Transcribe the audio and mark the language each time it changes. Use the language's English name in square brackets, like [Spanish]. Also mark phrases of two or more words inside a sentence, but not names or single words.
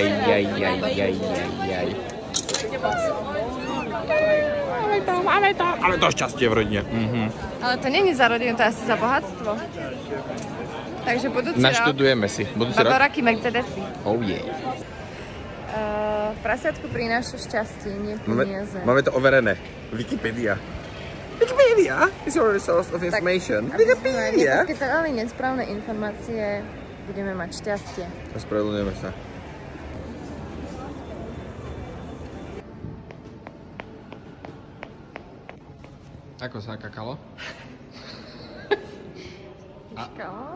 [Slovak] Máme to šťastie v rodine. Ale to není za rodinu, to je asi za bohatstvo. Takže budúci rok... Naštudujeme si. Budúci rok? Baboraky Mercedesy. [English] Oh yeah. [Slovak] Prasiatku prináša šťastie, nie peniaze. Máme to overené. [English] Wikipedia. Wikipedia is your source of information. Wikipedia. [Slovak] Keď dali nesprávne informácie, budeme mať šťastie. Ospravedlňujeme sa. Ako sa kakalo? Kakalo?